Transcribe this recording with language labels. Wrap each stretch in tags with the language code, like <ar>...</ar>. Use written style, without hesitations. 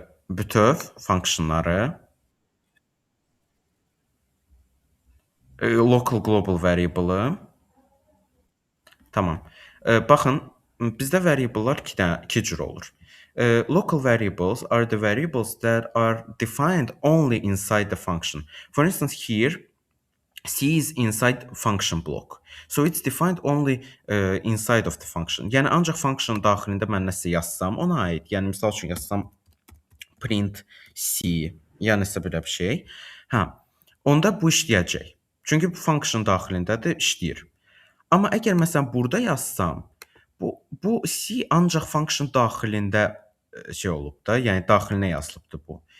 <az>Bütöv funksiyonları local global variable-ı tamam. Baxın, bizdə variable-lar iki cür olur.</az> <en>Local variables are the variables that are defined only inside the function. For instance, here C is inside function block. So it's defined only inside of the function.</en> <az>Yəni ancaq function daxilində mən nəsə yazsam ona aid. Yəni misal üçün yazsam print C, ya nəsə belə bir şey. Hə. Onda bu işləyəcək. Çünki bu function daxilindədir, işləyir. Amma əgər məsələn burada yazsam, bu C ancaq function daxilində şey olub da, yəni daxilinə yazılıbdı bu.</az>